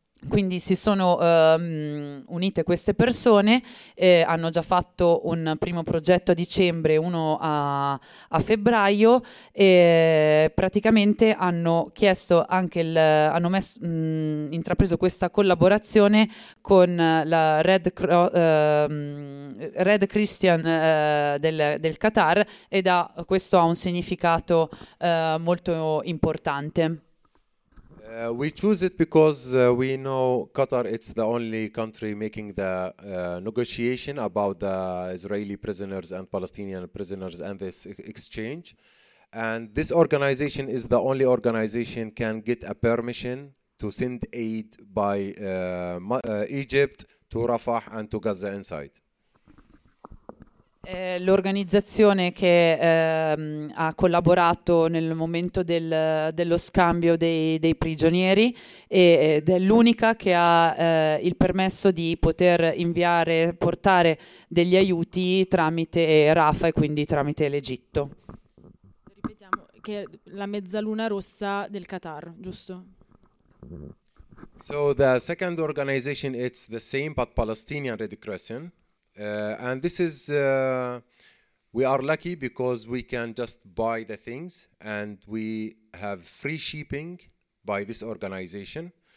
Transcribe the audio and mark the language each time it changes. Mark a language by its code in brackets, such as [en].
[it] Quindi si sono unite queste persone, hanno già fatto un primo progetto a dicembre, uno a febbraio, e praticamente hanno chiesto anche intrapreso questa collaborazione con la Red Christian del Qatar, ed ha questo ha un significato molto importante. [en] We choose it because we know Qatar is the only country making the negotiation about the Israeli prisoners and Palestinian prisoners and this exchange. And this organization is the only organization can get a permission to send aid by Egypt to Rafah and to Gaza inside. [it] L'organizzazione che ha collaborato nel momento dello scambio dei prigionieri ed è l'unica che ha il permesso di poter inviare, portare degli aiuti tramite Rafa e quindi tramite l'Egitto. Ripetiamo che la mezzaluna rossa del Qatar, giusto? [en] So the second organization is the same but Palestinian Red Crescent. And this is, we are lucky because we can just buy the things and we have free shipping by this organization.